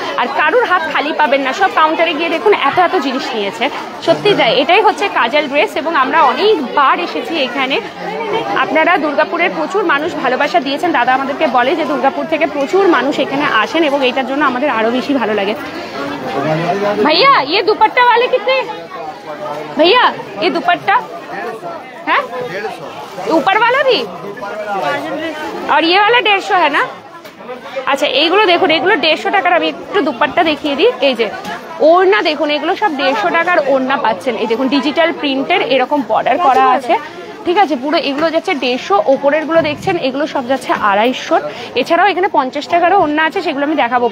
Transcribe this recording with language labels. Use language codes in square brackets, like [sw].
[bn] আর কারুর হাত খালি পাবেন না, সব কাউন্টারে গিয়ে দেখুন এত এত জিনিস নিয়েছে। সত্যি তাই, এটাই হচ্ছে কাজল ড্রেস এবং আমরা অনেকবার এসেছি এখানে। আপনারা দুর্গাপুরের প্রচুর মানুষ ভালোবাসা দিয়েছেন, দাদা আমাদেরকে বলে যে দুর্গাপুর থেকে প্রচুর মানুষ এখানে আসেন এবং এটার জন্য আমাদের আরো বেশি ভালো লাগে। [hi] भैया ये दुपट्टा वाले कितने? भैया ये दुपट्टा है, ऊपर वाला भी, और ये वाला 150 है ना? [bn] আচ্ছা এইগুলো দেখুন, এগুলো 150 টাকার। আমি একটু দুপাট্টা দেখিয়ে দিই। এই যে ওড়না দেখুন, এগুলো সব 150 টাকার ওড়না পাচ্ছেন। এই দেখুন ডিজিটাল প্রিন্টের এরকম বর্ডার করা আছে, ঠিক আছে, পুরো এগুলো যাচ্ছে 150। ওপরের গুলো দেখছেন এগুলো সব যাচ্ছে 250। এছাড়াও এখানে 50 টাকারও ওড়না আছে, সেগুলো আমি দেখাবো।